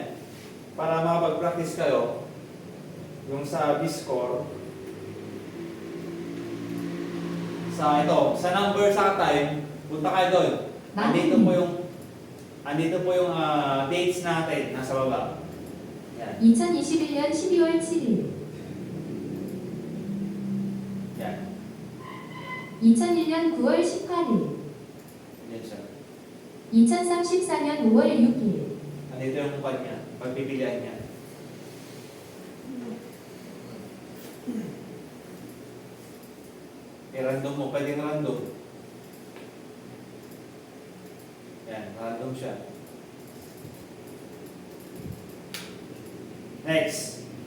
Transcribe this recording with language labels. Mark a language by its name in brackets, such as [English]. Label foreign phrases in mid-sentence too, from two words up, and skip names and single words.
[Filipino] Para makapag-practice kayo. Yung sa Biscore. sa number sa time, punta kayo doon. Andito po yung dates natin nasa baba. Yan. [Korean] 2021년 12월 7일, [Filipino] Yan. [Korean] 2001년 9월 18일, [Filipino] Yan siya. [Korean] 2034년 5월 6일, [Filipino] Andito yung kanya, pagpipilian niya. I-random mo, pwedeng random. Yan, random siya. Next.